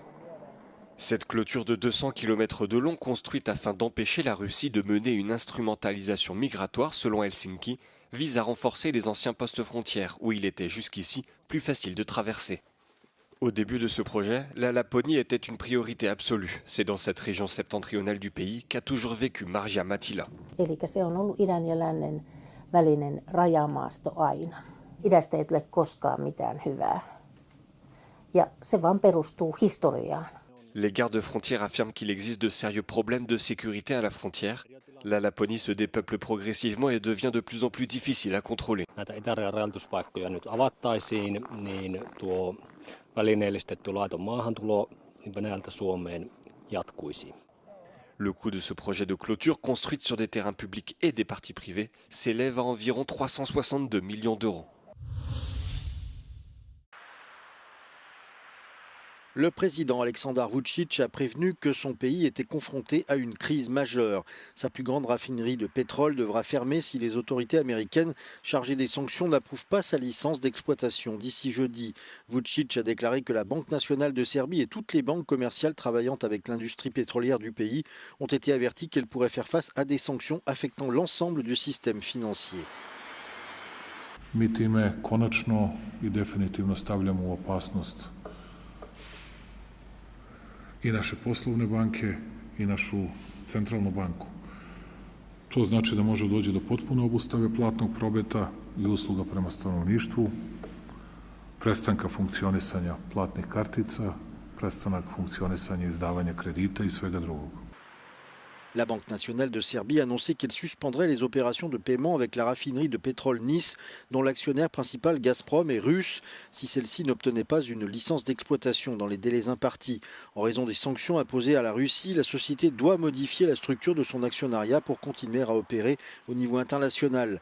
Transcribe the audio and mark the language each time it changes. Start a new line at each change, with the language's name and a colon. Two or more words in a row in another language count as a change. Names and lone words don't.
French: Cette clôture de 200 km de long, construite afin d'empêcher la Russie de mener une instrumentalisation migratoire selon Helsinki, vise à renforcer les anciens postes frontières où il était jusqu'ici plus facile de traverser. Au début de ce projet, la Laponie était une priorité absolue. C'est dans cette région septentrionale du pays qu'a toujours vécu Marja Matila.
Finnish: Eli se on ollut idän ja lännen välinen rajamaasto aina. Idästä ei tule koskaan mitään hyvää. Ja se vaan perustuu historiaan.
French: Les gardes frontières affirment qu'il existe de sérieux problèmes de sécurité à la frontière. La Laponie se dépeuple progressivement et devient de plus en plus difficile à contrôler.
Finnish: Näitä itärajan rajoituspaikkoja nyt avattaisiin, niin tuo välineellistetty laiton maahantulo Venäjältä Suomeen jatkuisi.
French: Le coût de ce projet de clôture, construite sur des terrains publics et des parties privées, s'élève à environ 362 millions d'euros. Le président Aleksandar Vučić a prévenu que son pays était confronté à une crise majeure. Sa plus grande raffinerie de pétrole devra fermer si les autorités américaines chargées des sanctions n'approuvent pas sa licence d'exploitation d'ici jeudi. Vučić a déclaré que la Banque nationale de Serbie et toutes les banques commerciales travaillant avec l'industrie pétrolière du pays ont été averties qu'elles pourraient faire face à des sanctions affectant l'ensemble du système financier.
Serbian: Mi time konačno I definitivno stavljamo u opasnost I naše poslovne banke I našu centralnu banku. To znači da može doći do potpune obustave platnog prometa I usluga prema stanovništvu, prestanka funkcionisanja platnih kartica, prestanak funkcionisanja izdavanja kredita I svega drugog.
French: La Banque nationale de Serbie a annoncé qu'elle suspendrait les opérations de paiement avec la raffinerie de pétrole Nice, dont l'actionnaire principal Gazprom est russe, si celle-ci n'obtenait pas une licence d'exploitation dans les délais impartis. En raison des sanctions imposées à la Russie, la société doit modifier la structure de son actionnariat pour continuer à opérer au niveau international.